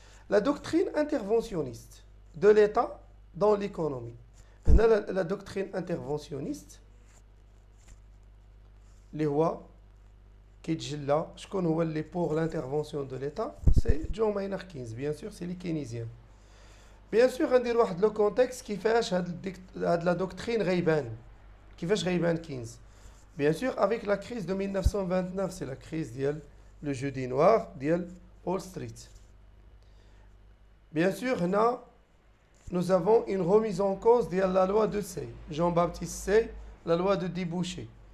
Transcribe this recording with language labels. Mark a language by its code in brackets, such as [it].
[fr] La doctrine interventionniste de l'État dans l'économie. La doctrine interventionniste, les rois qui disent [ar] شكون هو اللي [fr] pour l'intervention de l'État, c'est John Maynard Keynes, bien sûr, c'est les keynésiens. Bien sûr, [ar] غندير واحد لو كونتكست كيفاش هاد لا doctrine غيبان كيفاش غيبان كينز. [fr] Bien sûr, avec la crise de 1929, c'est la crise [ar] ديال [fr] le jeudi noir ديال Wall Street. Bien sûr, [ar] هنا [fr] nous avons une remise en cause de la loi de Say, Jean-Baptiste Say, la loi de débouché.